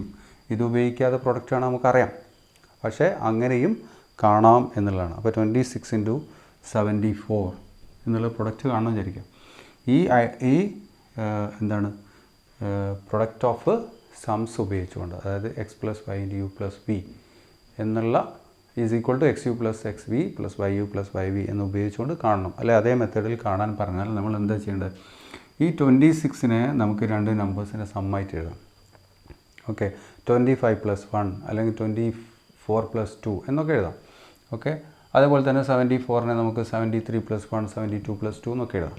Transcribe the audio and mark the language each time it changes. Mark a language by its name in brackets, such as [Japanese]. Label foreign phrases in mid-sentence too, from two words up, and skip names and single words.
[Malayalam] ഇത് ഉപയോഗിക്കാതെ പ്രൊഡക്റ്റാണ് നമുക്കറിയാം, പക്ഷേ അങ്ങനെയും കാണാം എന്നുള്ളതാണ്. അപ്പോൾ 26 × 74 എന്നുള്ള പ്രൊഡക്റ്റ് കാണാൻ വിചാരിക്കാം. ഈ എന്താണ് [English] product of sums [Malayalam] ഉപയോഗിച്ചുകൊണ്ട്, അതായത് x + y × u + v എന്നുള്ള [English] is equal to xu + xv plus yu plus yv [Malayalam] എന്ന് ഉപയോഗിച്ചുകൊണ്ട് കാണണം. അല്ലെ അതേ മെത്തേഡിൽ കാണാൻ പറഞ്ഞാൽ നമ്മൾ എന്താ ചെയ്യേണ്ടത്? ഈ 26നെ നമുക്ക് 2 നമ്പേഴ്സിൻ്റെ സമ്മായിട്ട് എഴുതാം. ഓക്കെ, 25 + 1 അല്ലെങ്കിൽ 24 + 2 എന്നൊക്കെ എഴുതാം. ഓക്കെ, അതേപോലെ തന്നെ 74നെ നമുക്ക് 73 + 1 72 + 2 എന്നൊക്കെ എഴുതാം.